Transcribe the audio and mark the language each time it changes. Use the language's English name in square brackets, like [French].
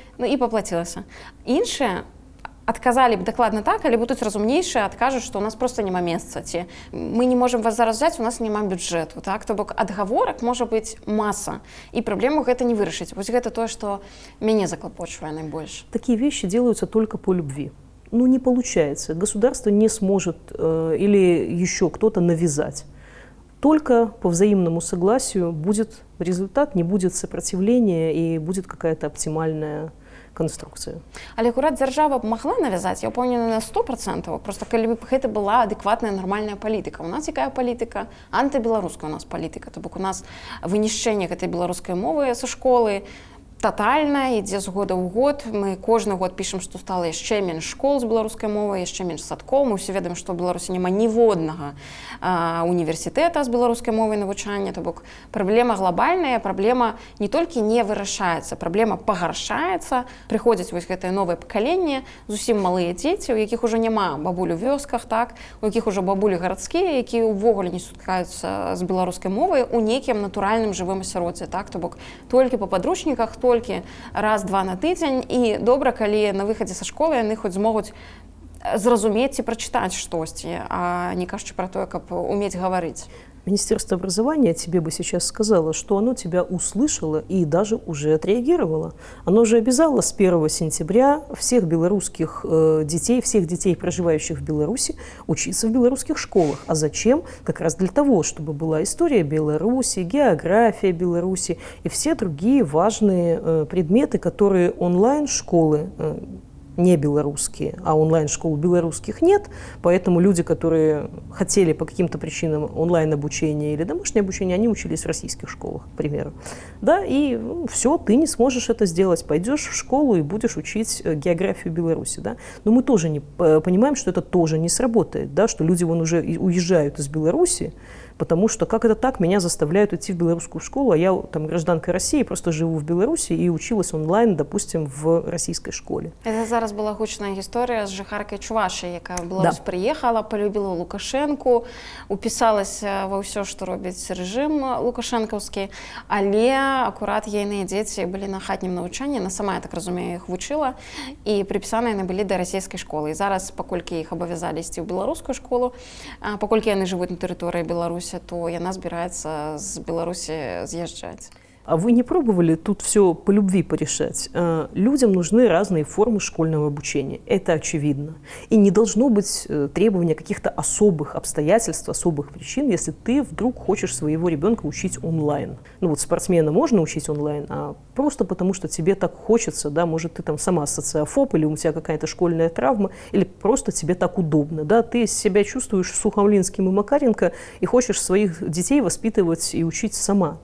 [Belarusian] Ну, і паплацілася. Іншыя адказалі б дакладна так, але будуць разумнейшыя, адкажуць, што ў нас проста няма месца, ці мы не можам вас зараз взяць, у нас няма бюджэту, так? То бок адгаворак можа быць маса, і праблему гэта не вырашыць. Вось гэта тое, што мяне заклапочвае найбольш. [Russian] Такие вещи делаются только по любви. Ну, не получается. Государство не сможет или еще кто-то навязать. Только по взаимному согласию будет результат, не будет сопротивления и будет какая-то оптимальная конструкцию. [Belarusian] Але акурат дзяржава б магла навязаць, я ўпэўнена на 100%, просто калі б гэта была адэкватная нармальная палітыка. У нас якая палітыка? Антыбеларуская у нас палітыка. То бок у нас вынішчэнне гэтай беларускай мовы са школы тотальна, ідзе з года ў год. Мы кожны год пішам, што стала яшчэ менш школ з беларускай мовай, яшчэ менш садкоў. Мы ўсе ведаем, што ў Беларусі няма ніводнага універсітэта з беларускай мовай навучання. То бок праблема глобальная, праблема не толькі не вырашаецца, праблема пагаршаецца. Прыходзяць вось гэтае новае пакаленне, зусім малыя дзеці, у якіх ужо няма бабуль у вёсках, так? У якіх ужо бабулі гарадскія, якія ўвогуле не сутыкаюцца з беларускай мовай у нейкім натуральным жывым асяроддзі, так? То бок толькі па падручніках, толькі раз-два на тыдзень, і добра, калі на выхадзе са школы яны хоць змогуць зразумець ці прачытаць штосьці, а не кажучы пра тое, каб умець гаварыць. [Russian] Министерство образования тебе бы сейчас сказало, что оно тебя услышало и даже уже отреагировало. Оно же обязало с 1 сентября всех белорусских детей, всех детей, проживающих в Беларуси, учиться в белорусских школах. А зачем? Как раз для того, чтобы была история Беларуси, география Беларуси и все другие важные предметы, которые онлайн-школы не белорусские, а онлайн-школ белорусских нет, поэтому люди, которые хотели по каким-то причинам онлайн-обучения или домашнее обучение, они учились в российских школах, к примеру. Да, и все, ты не сможешь это сделать, пойдешь в школу и будешь учить географию Беларуси, да. Но мы тоже не понимаем, что это тоже не сработает, да, что люди вон уже уезжают из Беларуси, потому что как это так, меня заставляют идти в белорусскую школу, а я там гражданка России, просто живу в Беларуси и училась онлайн, допустим, в российской школе. [Belarusian] Это зараз была гучная гісторыя з жыхаркай Чувашыі, якая в Беларусь прыехала, полюбіла Лукашэнку, упісалася ва ўсё, што робіць рэжым лукашэнкаўскі, але акурат ейныя дзеці былі на хатнім навучанні, яна сама, я так разумею, іх вучыла, і прыпісаныя яны былі да расійскай школы. І зараз, паколькі іх абавязалі ісці ў беларускую школу, паколькі яны жывуць на тэрыторыі Беларусі, Беларуси, то яна збіраецца з Беларусі з'язджаць. [Russian] А вы не пробовали тут все по любви порешать? Людям нужны разные формы школьного обучения. Это очевидно. И не должно быть требования каких-то особых обстоятельств, особых причин, если ты вдруг хочешь своего ребенка учить онлайн. Ну вот спортсмена можно учить онлайн, а просто потому, что тебе так хочется, да, может, ты там сама социофоб, или у тебя какая-то школьная травма, или просто тебе так удобно, да, ты себя чувствуешь Сухомлинским и Макаренко и хочешь своих детей воспитывать и учить сама.